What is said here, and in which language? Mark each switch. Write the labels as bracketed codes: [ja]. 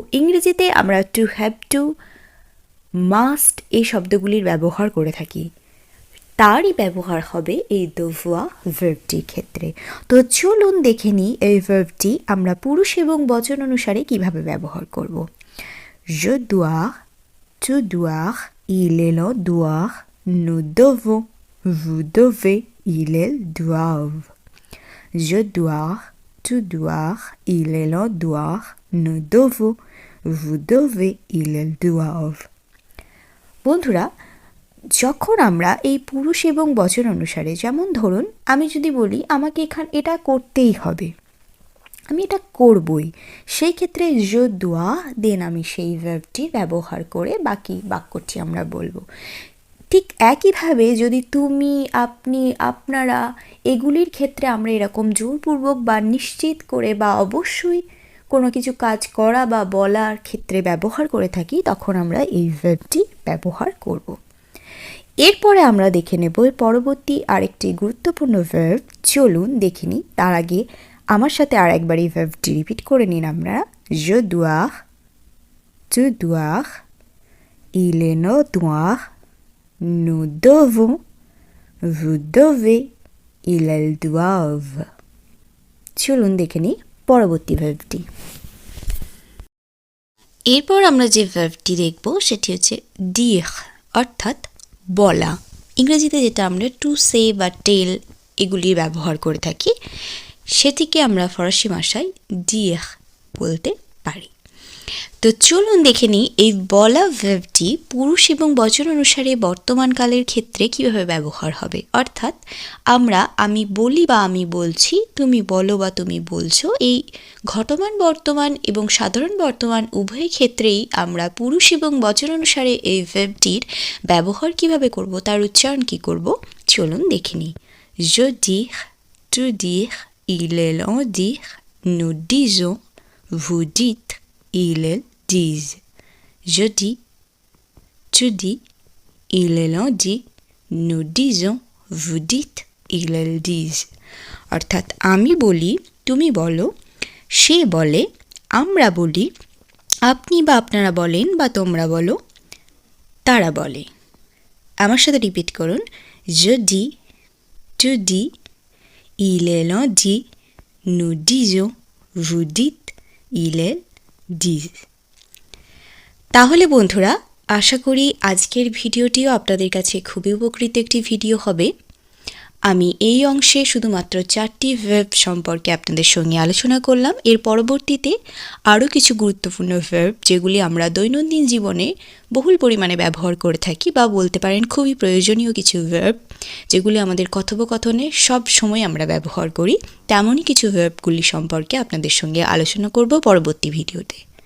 [bn] ইংরেজিতে আমরা to have to, must এই শব্দগুলির ব্যবহার করে থাকি, তারই ব্যবহার হবে এই devoir ভার্বটির ক্ষেত্রে। তো চলুন দেখে নিই এই ভার্বটি আমরা পুরুষ এবং বচন অনুসারে কিভাবে ব্যবহার করব। [fr] Je dois, tu dois, il est, on doit, nous devons, vous devez, ils doivent। Je dois, tu dois, il est, on doit, nous devons, vous devez, ils doivent। [bn] বন্ধুরা, যখন আমরা এই পুরুষ এবং বচন অনুসারে, যেমন ধরুন আমি যদি বলি আমাকে এটা করতেই হবে, আমি এটা করবই, সেই ক্ষেত্রে [fr] je dois [bn] দেন আমি সেই ভার্বটি ব্যবহার করে বাকি বাক্যটি আমরা বলবো। ঠিক একইভাবে যদি তুমি, আপনি, আপনারা এগুলির ক্ষেত্রে আমরা এরকম জোরপূর্বক বা নিশ্চিত করে বা অবশ্যই কোনো কিছু কাজ করা বা বলার ক্ষেত্রে ব্যবহার করে থাকি, তখন আমরা এই ভার্বটি ব্যবহার করব। এরপরে আমরা দেখে নেব এর পরবর্তী আরেকটি গুরুত্বপূর্ণ ভার্ব। চলুন দেখে নিই। তার আগে আমার সাথে আর একবার এই ভার্বটি রিপিট করে নিন আমরা। [fr] Je dois, tu dois, il est, on doit, nous devons, vous devez, ils doivent। [bn] চলুন দেখে নিই পরবর্তী ভার্বটি। এরপর আমরা যে ভার্বটি দেখব সেটি হচ্ছে dire, অর্থাৎ বলা। ইংরেজিতে যেটা আমরা টু সে বা টেল এগুলি ব্যবহার করে থাকি, সেটিকে আমরা ফরাসি ভাষায় dire বলতে পারি। তো চলুন দেখে নিই এই বলা ভার্বটি পুরুষ এবং বচন অনুসারে বর্তমানকালের ক্ষেত্রে কিভাবে ব্যবহার হবে। অর্থাৎ আমি বলি বা আমি বলছি, তুমি বলো বা তুমি বলছো, এই ঘটমান বর্তমান এবং সাধারণ বর্তমান উভয় ক্ষেত্রেই আমরা পুরুষ এবং বচন অনুসারে এই ভার্বটির ব্যবহার কিভাবে করব, তার উচ্চারণ কি করব, চলুন দেখে নিই। [fr] Je dis, tu dis, il est, on dit, nous disons, vous dites, ils disent। Je dis, tu dis, il est, on dit, nous disons, vous dites, ils disent। [bn] অর্থাৎ আমি বলি, তুমি বলো, সে বলে, আমরা বলি, আপনি বা আপনারা বলেন বা তোমরা বলো, তারা বলে। আমার সাথে রিপিট করুন। [fr] Je dis, tu dis, il est, on dit, nous disons, vous dites, ils disent। [bn] তাহলে বন্ধুরা, আশা করি আজকের ভিডিওটিও আপনাদের কাছে খুবই উপকৃত একটি ভিডিও হবে। আমি এই অংশে শুধুমাত্র 4টি ভার্ব সম্পর্কে আপনাদের সঙ্গে আলোচনা করলাম। এর পরবর্তীতে আরও কিছু গুরুত্বপূর্ণ ভার্ব, যেগুলি আমরা দৈনন্দিন জীবনে বহুল পরিমাণে ব্যবহার করে থাকি বা বলতে পারেন খুবই প্রয়োজনীয় কিছু ভার্ব, যেগুলি আমাদের কথোপকথনে সব সময় আমরা ব্যবহার করি, তেমনই কিছু ভার্বগুলি সম্পর্কে আপনাদের সঙ্গে আলোচনা করব পরবর্তী ভিডিওতে।